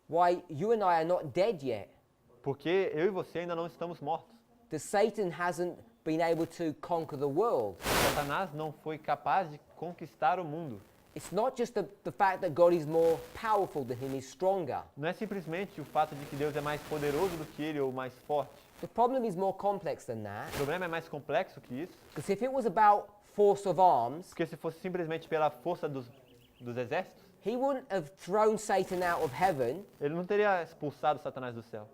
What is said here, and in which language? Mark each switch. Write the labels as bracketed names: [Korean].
[English] why you and I are not dead yet. [Portuguese] porque eu e você ainda não estamos mortos. [English] That Satan hasn't been able to conquer the world. [Portuguese] Satanás não foi capaz de conquistar o mundo. [English] It's not just the fact that God is more powerful than him, he's stronger. [Portuguese] Não é simplesmente o fato de que Deus é mais poderoso do que ele ou mais forte. [English] The problem is more complex than that. [Portuguese] O problema é mais complexo que isso, [English] Because if it was about force of arms, [Portuguese] porque se fosse simplesmente pela força dos exércitos, [English] he wouldn't have thrown Satan out of heaven, [Portuguese] ele não teria expulsado Satanás do céu.